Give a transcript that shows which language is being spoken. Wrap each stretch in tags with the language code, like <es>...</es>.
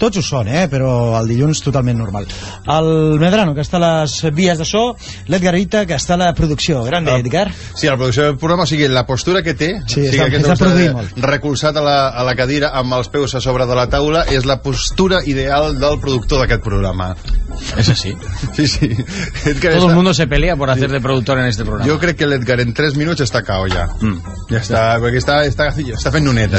<ca>Tots ho són, però el dilluns totalment normal. El Medrano, que està a les vies d'això, l'Edgar Rita, que està a la producció. Gran, Edgar. Sí, la producció del programa, o sigui, la postura que té, recolzat a la cadira amb els peus a sobre de la taula, és la postura ideal del productor d'aquest programa. És així. Sí, sí.</ca> <es>Edgar, todo el mundo se pelea por hacer de productor en este programa.</es> <ca>Jo crec que l'Edgar en 3 minuts està cao ja. Mm. Ja està, perquè està fent nuneta.</ca>